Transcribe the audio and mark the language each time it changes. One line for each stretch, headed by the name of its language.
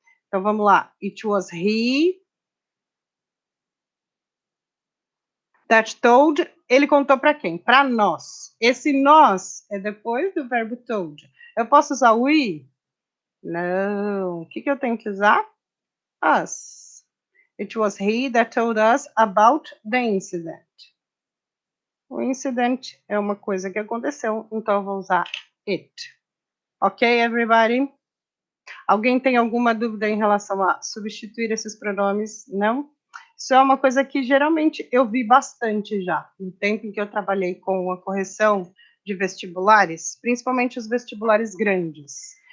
Portuguese: Então, vamos lá.
English: It was he that told.
Portuguese: Ele contou para quem? Para nós. Esse nós é depois do verbo told. Eu posso usar we? Não. O que eu tenho que usar?
English: Us. It was he that told us about the incident.
Portuguese: O incident é uma coisa que aconteceu, então eu vou usar it.
English: Ok, everybody?
Portuguese: Alguém tem alguma dúvida em relação a substituir esses pronomes? Não? Isso é uma coisa que geralmente eu vi bastante já, no tempo em que eu trabalhei com a correção de vestibulares, principalmente os vestibulares grandes.